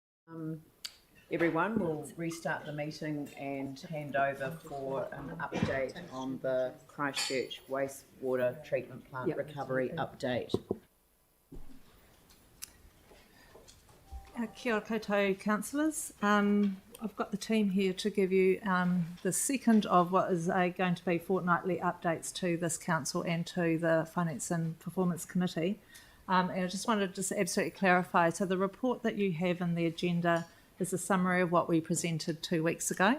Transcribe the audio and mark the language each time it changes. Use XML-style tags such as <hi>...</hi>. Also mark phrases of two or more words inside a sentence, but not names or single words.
<en>Everyone, we'll restart the meeting and hand over for an update on the Christchurch wastewater treatment plant recovery update.</en> <mi>Kia ora koutou,</mi> <en>councillors. I've got the team here to give you the second of what is going to be fortnightly updates to this council and to the Finance and Performance Committee. And I just wanted to just absolutely clarify. So the report that you have in the agenda is a summary of what we presented 2 weeks ago.</en>